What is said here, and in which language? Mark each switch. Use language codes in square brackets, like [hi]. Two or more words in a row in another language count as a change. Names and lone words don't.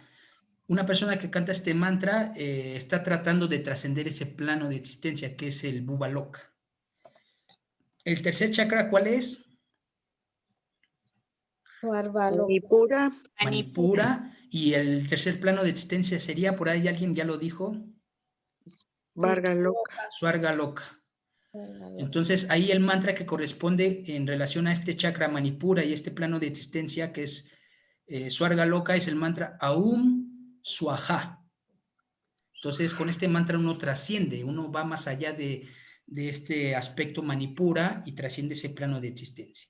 [es] Una persona que canta este mantra está tratando de trascender ese plano de existencia que es el Bubaloka. El tercer chakra, ¿cuál es? Suarvaloka. Manipura, Manipura. Y el tercer plano de existencia sería, por ahí alguien ya lo dijo, Vargaloka. Swargaloka. Suarvaloka. Entonces, ahí el mantra que corresponde en relación a este chakra Manipura y este plano de existencia que es Swargaloka es el mantra Aum Swaha. Entonces, con este mantra uno trasciende, uno va más allá de este aspecto Manipura y trasciende ese plano de existencia.